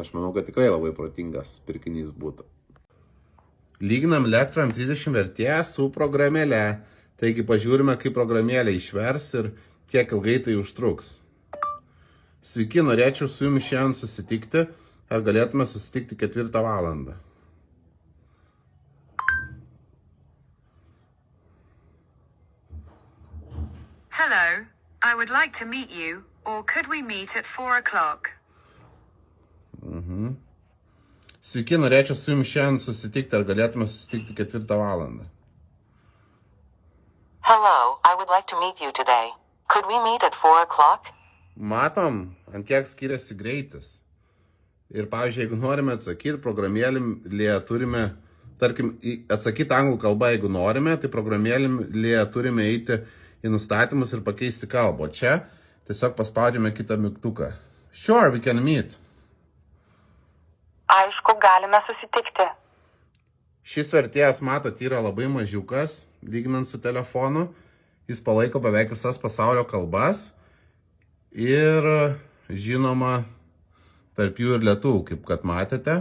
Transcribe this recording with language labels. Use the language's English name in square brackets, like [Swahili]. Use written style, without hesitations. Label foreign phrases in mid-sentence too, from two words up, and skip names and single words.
[Lithuanian] Aš manau, kad tikrai labai protingas pirkinys būtų. Lyginam elektro M30 vertėją su programėle. Taigi pažiūrime, kaip programėlė išvers ir kiek ilgai tai užtruks. Sveiki, norėčiau su jumis šiandien susitikti. Ar galėtume susitikti 4 valandą? [English] Hello, I would like to meet you, or could we meet at 4 o'clock? [Lithuanian] Sveiki, norėčiau su jumis šiandien susitikti. Ar galėtume susitikti 4 valandą? [English] Hello, I would like to meet you today. Could we meet at 4 o'clock? [Lithuanian] Matom, ant kiek skiriasi greitis. Ir pavyzdžiui, jeigu norime atsakyti, programėlėje turime, tarkim, atsakyti anglų kalbą, jeigu norime, tai programėlėje turime eiti į nustatymus ir pakeisti kalbą. Čia tiesiog paspaudžiame kitą mygtuką. [English] Sure, we can meet. [Lithuanian] Aišku, galime susitikti. Šis vertėjas, matot, yra labai mažiukas, lyginant su telefonu. Jis palaiko beveik visas pasaulio kalbas. Ir žinoma, tarp jų ir lietuvių, kaip kad matėte.